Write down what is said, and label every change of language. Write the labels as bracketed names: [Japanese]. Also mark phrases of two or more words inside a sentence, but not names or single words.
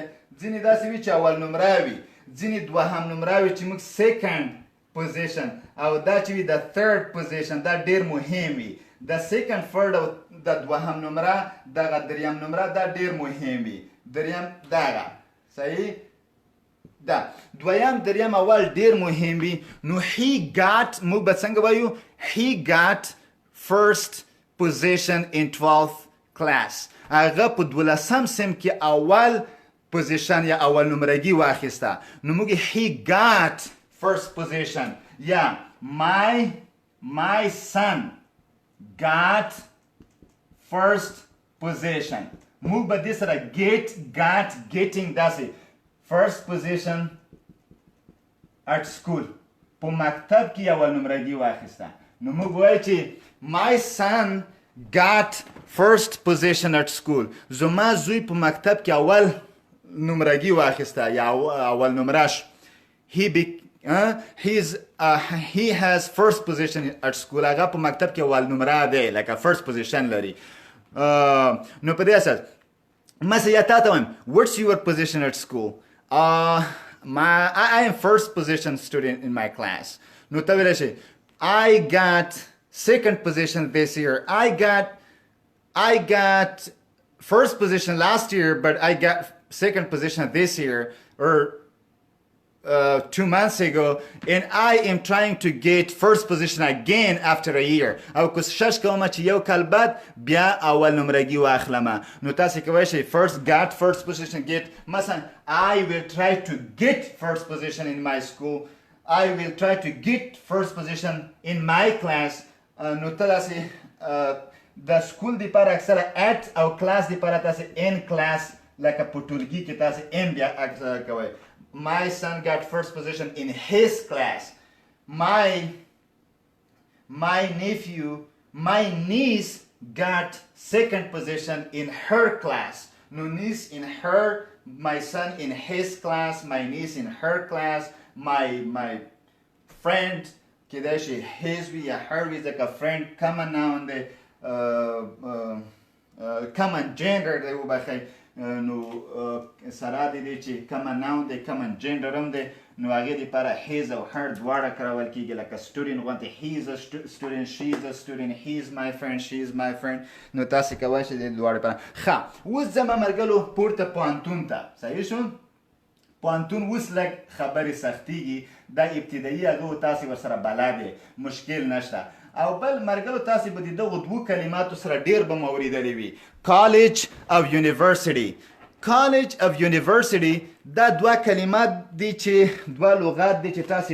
[Pashto] ځینې داسې وي چې اول نمره وي، ځینې دوهم نمره وي چې موږ سیکنډ پوزیشن او دا چې وي د ثرډ پوزیشن دا ډېر مهم وي. د سیکنډ فرد او د دوهم نمره دغه دریم نمره دا ډېر مهم وي. دریم دغه صحیح ده. دویم دریم اول ډېر مهم وي. نو [English] he got [Pashto] موږ به څنګه وایو [English] he got first position in 12th class. [Pashto] هغه په 12م سم کې اول پوزیشن یا اول نمرګي واخیسته. نو موږ [English] he got first position یا my son got first position. [Pashto] موږ به دې سره [English] get got getting [Pashto] داسې [English] first position at school [Pashto] په مکتب کې اول نمرګي واخیسته نو موږ وایو چې [English] my son got first position at school [Pashto] زما زوی په مکتب کې اول نمرګي واخیسته یا اول نمرش he [English] has first position at school [Pashto] هغه په مکتب کې اول نمره دی لکه [English] first position [Pashto] لري نو په دې اساس مثلا یا تا ته وایم [English] what's your position at school I am first position student in my class [Pashto] نو ته ویلی شي [English] I got second position this year I got first position last year but I got second position this year or 2 months ago and I am trying to get first position again after a year [Pashto] او کوشش کوم چې یو کال بعد بیا اول نمرګي واخلم نو تاسو کوئ شي [English] first got first position get مثلا I will try to get first position in my school I will try to get first position in my class [Pashto] نو تاسو د سکول د پر اکثر [English] at او class [Pashto] د پر تاسو [English] in class [Pashto] لکه پټولګي کې تاسو [English] in [Pashto] بیا اکثر کوئ [English] My son got first position in his class. My niece got second position in her class. No niece in her, my son in his class, my niece in her class, my friend, Kideshi, his we her is like a friend, common noun, the common gender, they will be [Pashto] نو سره د دې چې [English] common noun دی common gender [Pashto] هم دی نو هغې دپاره [English] his او her [Pashto] دواړه کارول کېږي لکه [English] student غوندې he is a student she is a student he is my friend she is my friend [Pashto] نو تاسې کولی شئ د دواړو لپاره ښه اوس ځم ملګرو پورته پوهنتون ته صحیح شو پوهنتون اوس لږ خبرې سختېږي دا ابتدایي هغه تاسې ورسره بلد مشکل نشته او بل مرګلو تاسو به د دغو دوو کلماتو سره ډیر به مو اورېدلی وي کالج او یونیورسټي کالج او یونیورسټي دا دوه کلمات دي چې دوه لغات دي چې تاسو